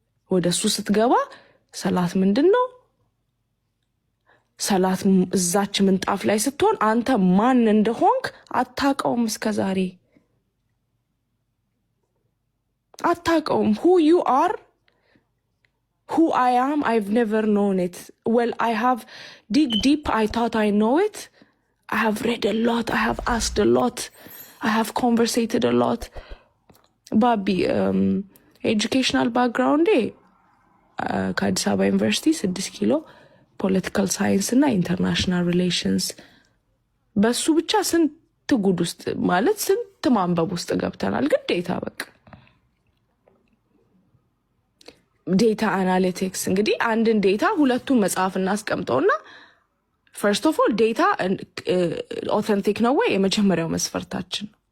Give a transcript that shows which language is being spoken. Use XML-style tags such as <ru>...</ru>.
<am>ወደሱ ስትገባ ሰላት ምንድነው? ሰላት እዛች ምንጣፍ ላይ ስትሆን አንተ ማን እንደሆንክ አታውቀውም። እስከዛሬ አታውቀውም።</am> <en>who you are, who I am, I've never known it. Well, I have dig deep, I thought I know it. I have read a lot, I have asked a lot, I have conversated a lot.</en> <am>Babi, educational background ከአዲስ አበባ ዩኒቨርሲቲ 6 ኪሎ ፖለቲካል ሳይንስ እና ኢንተርናሽናል ሪሌሽንስ። በሱ ብቻ ስንት ጉድ ውስጥ ማለት ስንት ማንበብ ውስጥ ገብተናል። ግዴታ በቃ ዴታ አናሊቲክስ። እንግዲህ አንድን ዴታ ሁለቱን መጽሐፍ እናስቀምጠውና ፈርስት ኦፍ ኦል ዴታ ኦተንቲክ ነው ወይ የመጀመሪያው መስፈርታችን</am>